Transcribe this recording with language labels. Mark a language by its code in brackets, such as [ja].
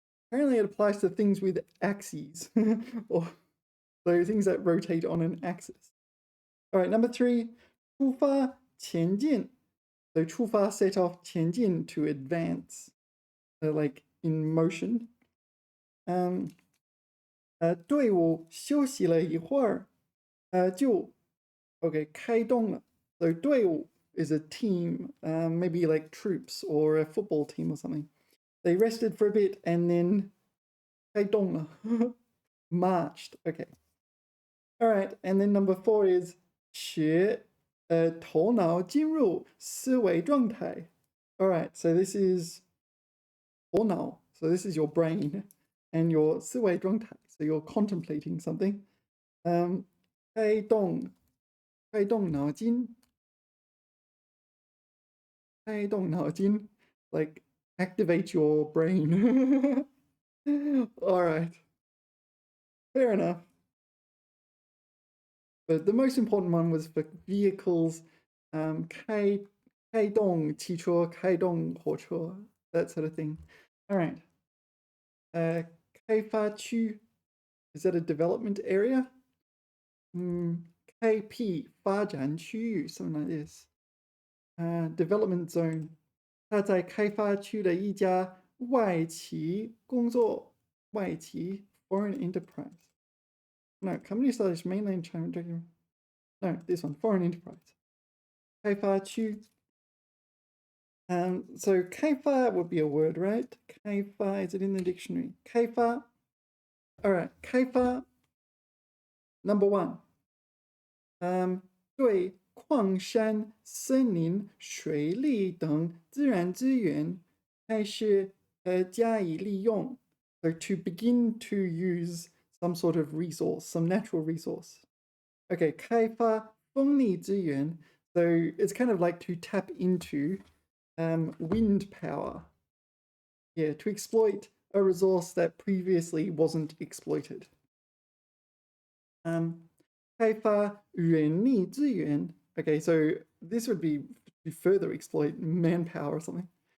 [en] Apparently it applies to things with axes, or so things that rotate on an axis. All right, number 3, [zh] 出发前进. [en] So 出发 set off, 前进 to advance, like in motion. [zh] 队伍休息了一会儿，就 okay 开动了. [en] So 队伍 is a team, maybe like troops or a football team or something. They rested for a bit and then [zh] 开动了. [en] Marched. Okay. All right. And then number 4 is [zh] 使头脑进入思维状态. [en] All right. So this is 头脑. So this is your brain and your 思维状态. So you're contemplating something. [zh] 开动脑筋. 开动脑筋. [en] Like activate your brain. All right. Fair enough. But the most important one was for vehicles. [zh] 开动汽车, 开动火车, [en] that sort of thing. All right. 开发区. Is that a development area? [zh] 开辟发展区域, [en] something like this. Development zone. [zh] 他在开发区的一家外企工作. [en] 外企 foreign enterprise. No, company established mainland China. No, this one, foreign enterprise. [zh] 开发区. [en] So 开发 would be a word, right? 开发, is it in the dictionary? [zh] 开发. [en] All right, 开发. Number 1. [zh] 对矿山、森林、水利等自然资源开始加以利用. [en] So to begin to use some sort of resource, some natural resource. Okay, [zh] 开发风力资源. [en] So it's kind of like to tap into wind power. Yeah, to exploit a resource that previously wasn't exploited. [zh] 开发人力资源. [en] Okay, so this would be to further exploit manpower or something.